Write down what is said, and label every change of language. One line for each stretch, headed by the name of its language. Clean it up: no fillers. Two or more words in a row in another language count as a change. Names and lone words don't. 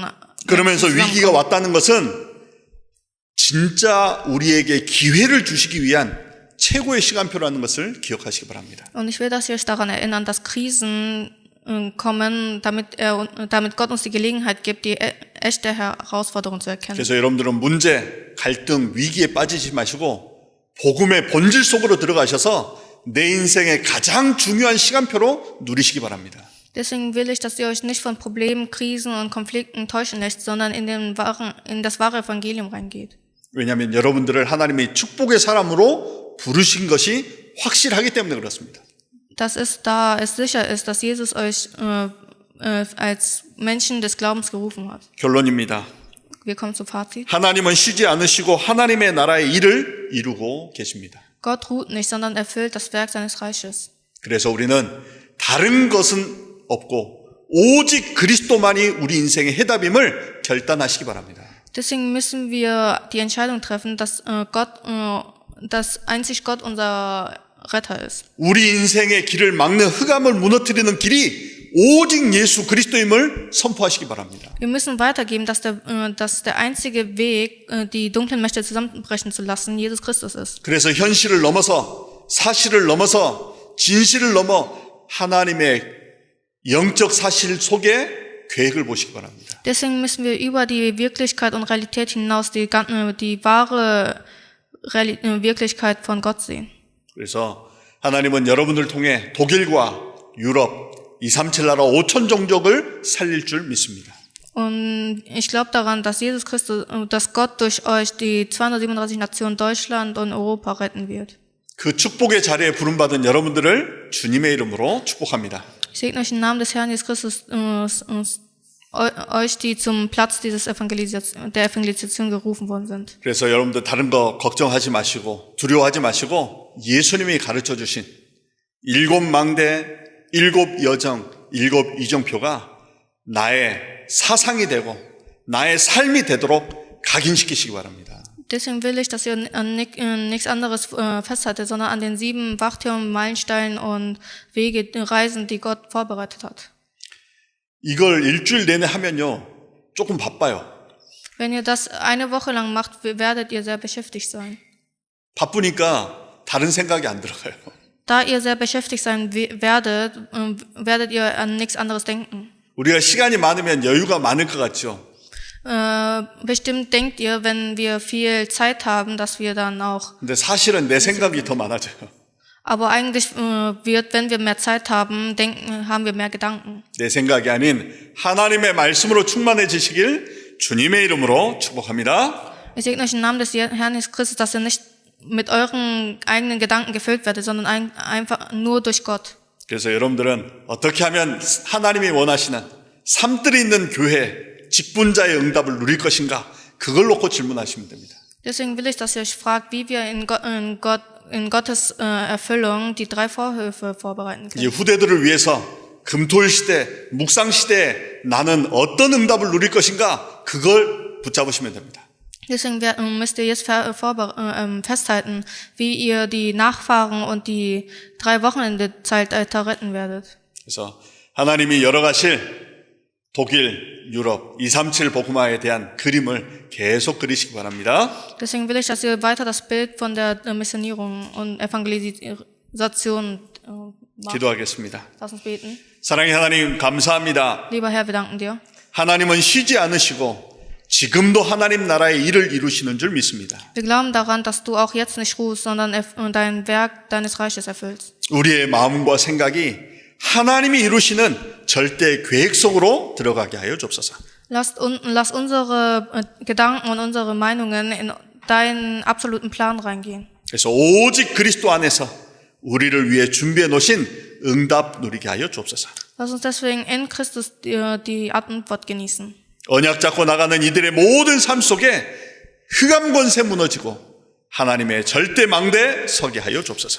Korean: 그러면서 위기가 왔다는 것은 진짜 우리에게 기회를 주시기 위한 최고의 시간표라는 것을 기억하시기 바랍니다.
German: Und ich will, dass ihr euch daran erinnern, dass Krisen kommen, damit Gott uns die Gelegenheit gibt, die echte Herausforderung zu erkennen.
Korean: 그래서 여러분들은 문제, 갈등, 위기에 빠지지 마시고 복음의 본질 속으로 들어가셔서 내 인생의 가장 중요한 시간표로 누리시기 바랍니다.
German: Deswegen will ich, dass ihr euch nicht von Problemen, Krisen und Konflikten täuschen lässt, sondern in das wahre Evangelium reingeht.
Korean: 왜냐하면 여러분들을 하나님이 축복의 사람으로 부르신 것이 확실하기 때문에 그렇습니다.
German: Da es sicher ist, dass Jesus euch als Menschen des Glaubens gerufen hat.
Korean: 결론입니다.
German: Wir kommen zum Fazit.
Korean: 하나님은 쉬지 않으시고 하나님의 나라의 일을 이루고 계십니다.
German: Gott ruht nicht, sondern erfüllt das Werk seines Reiches.
Korean: 그래서 우리는 다른 것은 없고 오직 그리스도만이 우리 인생의 해답임을 결단하시기 바랍니다.
German: Deswegen müssen wir die Entscheidung treffen, dass dass einzig Gott unser Retter ist.
Korean: 우리 인생의 길을 막는 흑암을 무너뜨리는 길이 오직 예수 그리스도임을 선포하시기 바랍니다.
German: Wir müssen weitergeben, dass der einzige Weg, die dunklen Mächte zusammenbrechen zu lassen, Jesus Christus ist.
Korean: 그래서 현실을 넘어서 사실을 넘어서 진실을 넘어 하나님의 영적 사실 속에 계획을 보시기 바랍니다.
German: Deswegen müssen wir über die Wirklichkeit und Realität hinaus die wahre Wirklichkeit von Gott sehen.
Korean: 그래서 하나님은 여러분을 통해 독일과 유럽, 237 나라 5천 종족을 살릴 줄 믿습니다.
German: Und ich glaube daran, dass dass Gott durch euch die 237 Nationen Deutschland und Europa retten wird.
Korean: 그 축복의 자리에 부름받은 여러분들을 주님의 이름으로 축복합니다.
German: Ich segne euch im Namen des Herrn Jesus Christus, euch, die zum Platz der Evangelisation gerufen worden sind.
Korean: 그래서 여러분들 다른 거 걱정하지 마시고 두려워하지 마시고 예수님이 가르쳐 주신 7망대, 7여정, 7이정표가 나의 사상이 되고 나의 삶이 되도록 각인시키시기 바랍니다.
German: Deswegen will ich, dass ihr an nichts anderes festhaltet, sondern an den 7 Wachtürmen, Meilensteinen und Wege, Reisen, die Gott vorbereitet hat.
Korean: 이걸 일주일 내내 하면요, 조금 바빠요.
German: Wenn ihr das eine Woche lang macht, werdet ihr sehr beschäftigt sein.
Korean: 바쁘니까 다른 생각이 안 들어가요.
German: Da ihr sehr beschäftigt sein werdet, werdet ihr an nichts anderes denken.
Korean: 우리가 시간이 많으면 여유가 많을 것 같죠.
German: Bestimmt denkt ihr, wenn wir viel Zeit haben, dass wir dann auch.
Korean: 근데 사실은 내 생각이 더 많아져요.
German: Aber eigentlich wenn wir mehr Zeit haben, haben wir mehr Gedanken.
Korean: 내 생각이 아닌 하나님의 말씀으로 충만해지시길 주님의 이름으로 축복합니다.
German: Ich segne euch im Namen des Herrn Jesus Christus, dass ihr nicht mit euren eigenen Gedanken gefüllt werdet, sondern einfach nur durch Gott.
Korean: 그래서 여러분들은 어떻게 하면 하나님이 원하시는 삶들이 있는 교회 직분자의 응답을 누릴 것인가? 그걸 놓고 질문하시면 됩니다.
German: Deswegen will ich, dass ihr euch fragt, wie wir in Gottes Erfüllung die 3 Vorhöfe vorbereiten
Korean: 이제
German: können.
Korean: 후대들을 위해서 금토일 시대, 묵상 시대에 나는 어떤 응답을 누릴 것인가? 그걸 붙잡으시면 됩니다.
German: Deswegen müsst ihr jetzt festhalten, wie ihr die Nachfahren und die 3 Wochenende-Zeitalter retten werdet.
Korean: 그래서 하나님이 열어가실 독일, 유럽, 237 복음화에 대한 그림을 계속 그리시기 바랍니다.
German: Deswegen will ich, dass ihr weiter das Bild von der Missionierung und Evangelisation macht.
Korean: 기도하겠습니다.
German: Lass uns beten.
Korean: 사랑의 하나님 감사합니다.
German: Lieber Herr, wir danken dir.
Korean: 하나님은 쉬지 않으시고 지금도 하나님 나라의 일을 이루시는 줄 믿습니다.
German: Wir glauben daran, dass du auch jetzt nicht ruhst, sondern dein Werk deines Reiches erfüllst.
Korean: 우리의 마음과 생각이 하나님이 이루시는 절대 계획 속으로 들어가게 하여 주옵소서.
German: Lass unsere Gedanken und unsere Meinungen in deinen absoluten Plan reingehen.
Korean: 그래서 오직 그리스도 안에서 우리를 위해 준비해 놓으신 응답 누리게 하여 주옵소서.
German: Lass uns deswegen in Christus die Antwort genießen.
Korean: 언약 잡고 나가는 이들의 모든 삶 속에 흑암 권세 무너지고 하나님의 절대 망대에 서게 하여 주옵소서.